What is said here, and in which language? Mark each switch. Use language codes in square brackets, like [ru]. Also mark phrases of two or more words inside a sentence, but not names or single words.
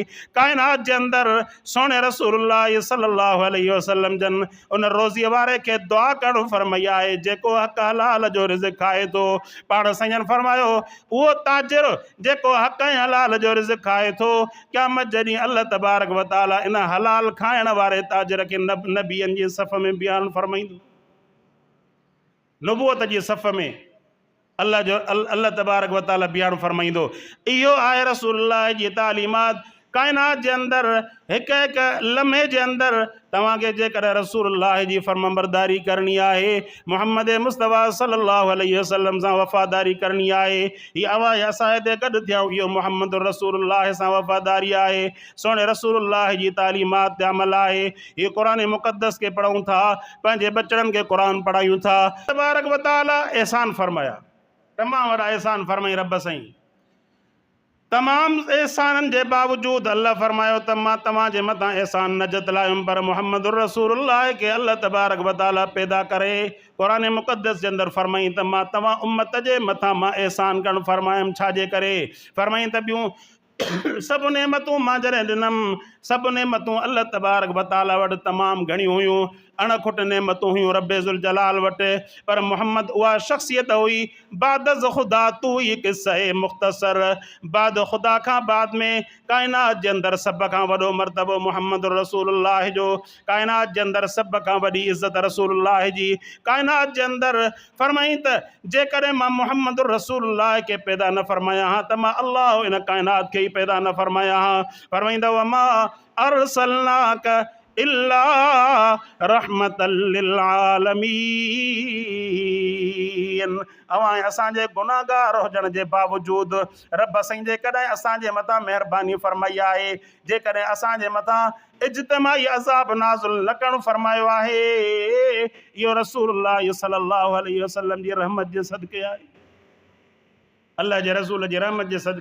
[sd] काइनात जे अंदरि सोने रसूलुल्लाह [ar] صلى الله عليه وسلم [sd] जन उन रोज़ीअ वारे खे दुआ करणु फरमाई आहे जेको हक़ हलाल जो रिज़्क़ खाए थो। पाण साईं फरमायो उहो ताजिर जेको हक़ ऐं हलाल जो रिज़्क़ खाए थो, क़यामत जॾहिं [ar] الله تبارك وتعالى [sd] इन हलाल खाइण वारे ताजिर खे नबियनि जी सफ़ में बयानु फरमाईंदो। नबूअत जी सफ़ में [ar] الله تبارك وتعالى [sd] बयानु फरमाईंदो। इहो आहे रसूलुल्लाह जी तालीमात। काइनात जे अंदरि हिकु हिकु लम्हे जे अंदरि तव्हांखे जेकर रसूलुल्लाह जी फर्मबरदारी करणी आहे, मुहम्मद मुस्तफ़ा [ar] صلى الله عليه وسلم [sd] सां वफ़ादारी करणी आहे, हीअ आवाज़ असां हिते गॾु थियूं, इहो मुहम्मद रसूलुल्लाह सां वफ़ादारी आहे, सोने रसूलुल्लाह जी तालीमात ते अमल आहे। हीअ क़ुरान मुक़द्दस खे पढ़ूं था, पंहिंजे बचड़नि खे क़ुरान पढ़ायूं था। [ar] تبارك وتعالى [sd] एहसान फरमाया, तमामु वॾा एहसान फरमाई रब साईं। तमामु एहसाननि जे बावजूदि अल्लाह फरमायो त मां तव्हांजे मथां एहसान न जतलायुमि, पर मुहम्मद रसूलुल्लाह खे [ar] الله تبارك وتعالى [sd] पैदा करे क़ुरान मुक़द्दस जे अंदरि फरमाई त मां तव्हां उम्मत जे मथां मां एहसान करणु फरमायुमि। छाजे करे फरमाई त ॿियूं सभु नेमतूं मां जॾहिं ॾिनमि, सभु नेमतूं [ar] الله تبارك وتعالى [sd] वटि तमामु घणियूं हुयूं, अणखुट नेमतूं हुयूं [ar] رب ذو الجلال [sd] वटि, पर मोहम्मद उहा शख़्सियत हुई [fa] بعد از خدا تو هی قصه مختصر, [sd] बाद ख़ुदा खां बाद में काइनात जे अंदरि सभ खां वॾो मर्तबो मोहम्मद रसूलुल्लाह जो, काइनात जे अंदरि सभ खां वॾी इज़त रसूलुल्लाह जी। काइनात जे अंदरि फरमाई त जेकॾहिं मां मोहम्मद रसूलुल्लाह खे पैदा न फरमाया हा त मां अल्लाह इन काइनात खे ई पैदा न फरमाया हा। [ar] फरमाईंदा وما أرسلناك إلا رحمة للعالمين. [sd] अवां असांजे गुनाहगार हुजण जे बावजूदि रब साईं जेकॾहिं असांजे मथां महिरबानी फरमाई आहे, जेकॾहिं असांजे मथां इज्तिमाई अज़ाब नाज़िल न करणु फरमायो आहे, इहो रसूलुल्लाह [ar] صلى الله عليه وسلم [sd] जी रहमत जे सदके आहे, अल्लाह जे रसूल जी रहमत जे सदके आहे।